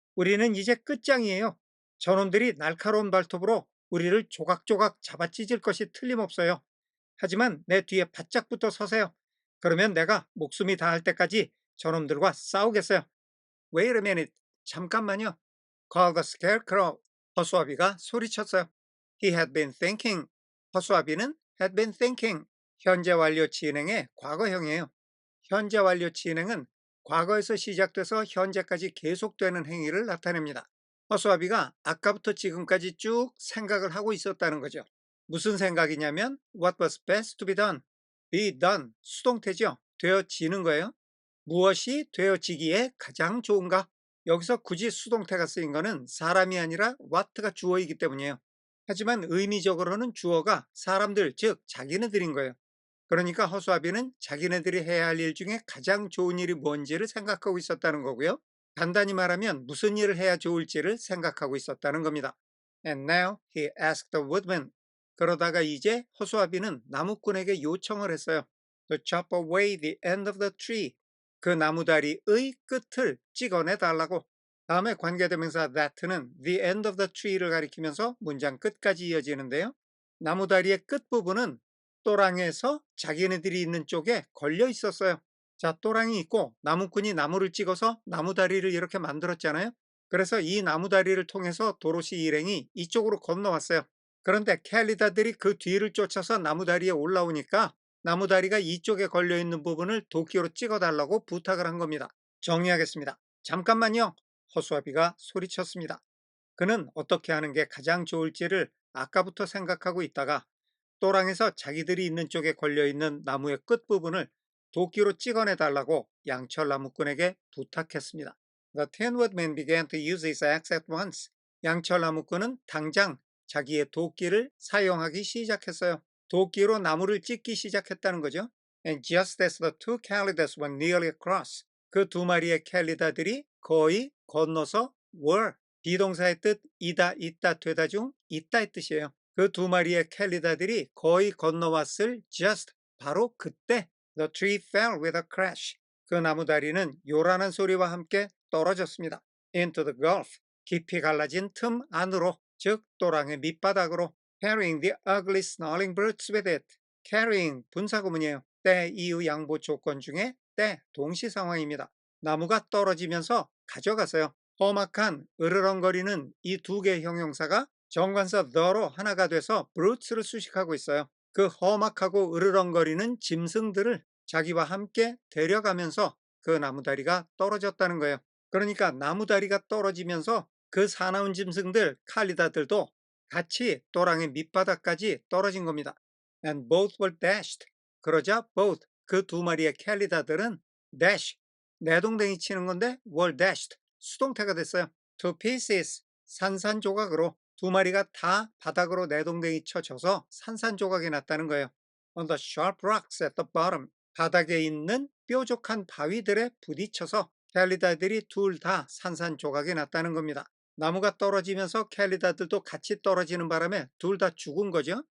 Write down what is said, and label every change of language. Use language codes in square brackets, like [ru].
[ko] 우리는 이제 끝장이에요. 저놈들이 날카로운 발톱으로 우리를 조각조각 잡아찢을 것이 틀림없어요. 하지만 내 뒤에 바짝 붙어 서세요. 그러면 내가 목숨이 다할 때까지 저놈들과 싸우겠어요. [en] Wait a minute. [ko] 잠깐만요. [en] called the scarecrow. [ko] 허수아비가 소리쳤어요. [en] He had been thinking. [ko] 허수아비는 [en] had been thinking. [ko] 현재 완료 진행의 과거형이에요. 현재 완료 진행은 과거에서 시작돼서 현재까지 계속되는 행위를 나타냅니다. 허수아비가 아까부터 지금까지 쭉 생각을 하고 있었다는 거죠. 무슨 생각이냐면 [en] what was best to be done, be done, [ko] 수동태죠. 되어지는 거예요. 무엇이 되어지기에 가장 좋은가? 여기서 굳이 수동태가 쓰인 거는 사람이 아니라 what가 주어이기 때문이에요. 하지만 의미적으로는 주어가 사람들, 즉 자기네들인 거예요. 그러니까 허수아비는 자기네들이 해야 할 일 중에 가장 좋은 일이 뭔지를 생각하고 있었다는 거고요. 간단히 말하면 무슨 일을 해야 좋을지를 생각하고 있었다는 겁니다. [en] And now he asked the woodman. [ko] 그러다가 이제 허수아비는 나무꾼에게 요청을 했어요. [en] To chop away the end of the tree. [ko] 그 나무다리의 끝을 찍어내 달라고. 다음에 관계대명사 that는 the end of the tree를 가리키면서 문장 끝까지 이어지는데요. 나무다리의 끝부분은 또랑에서 자기네들이 있는 쪽에 걸려 있었어요. 자, 또랑이 있고 나무꾼이 나무를 찍어서 나무다리를 이렇게 만들었잖아요. 그래서 이 나무다리를 통해서 도로시 일행이 이쪽으로 건너왔어요. 그런데 캘리다들이 그 뒤를 쫓아서 나무다리에 올라오니까 나무다리가 이쪽에 걸려있는 부분을 도끼로 찍어달라고 부탁을 한 겁니다. 정리하겠습니다. 잠깐만요. 허수아비가 소리쳤습니다. 그는 어떻게 하는 게 가장 좋을지를 아까부터 생각하고 있다가 또랑에서 자기들이 있는 쪽에 걸려있는 나무의 끝부분을 도끼로 찍어내 달라고 양철 나무꾼에게 부탁했습니다. The Tin Woodman began to use his axe at once. 양철 나무꾼은 당장 자기의 도끼를 사용하기 시작했어요. 도끼로 나무를 찢기 시작했다는 거죠. [en] And just as the two Callidas were nearly across, [ko] 그 두 마리의 캘리다들이 거의 건너서 were, 비동사의 뜻 이다, 있다, 되다 중 있다의 뜻이에요. 그 두 마리의 캘리다들이 거의 건너왔을 just, 바로 그때 [en] the tree fell with a crash. [ko] 그 나무다리는 요란한 소리와 함께 떨어졌습니다. [en] into the gulf, [ko] 깊이 갈라진 틈 안으로, 즉 또랑의 밑바닥으로. [en] carrying the ugly snarling brutes with it. [ko] carrying, 분사구문이에요. 때, 이유, 양보 조건 중에 때, 동시 상황입니다. 나무가 떨어지면서 가져갔어요. 험악한, 으르렁거리는 이 두 개의 형용사가 정관사 the로 하나가 돼서 brutes를 수식하고 있어요. 그 험악하고 으르렁거리는 짐승들을 자기와 함께 데려가면서 그 나무다리가 떨어졌다는 거예요. 그러니까 나무다리가 떨어지면서 그 사나운 짐승들, 칼리다들도 같이 또랑의 밑바닥까지 떨어진 겁니다. [en] And both were dashed. [ko] 그러자 both, 그 두 마리의 캘리다들은 dash, 내동댕이 치는 건데 [en] were dashed, [ko] 수동태가 됐어요. [en] to pieces, [ko] 산산조각으로. 두 마리가 다 바닥으로 내동댕이 쳐져서 산산조각이 났다는 거예요. [en] On the sharp rocks at the bottom, [ko] 바닥에 있는 뾰족한 바위들에 부딪혀서 캘리다들이 둘 다 산산조각이 났다는 겁니다. 나무가 떨어지면서 캘리다들도 같이 떨어지는 바람에 둘 다 죽은 거죠.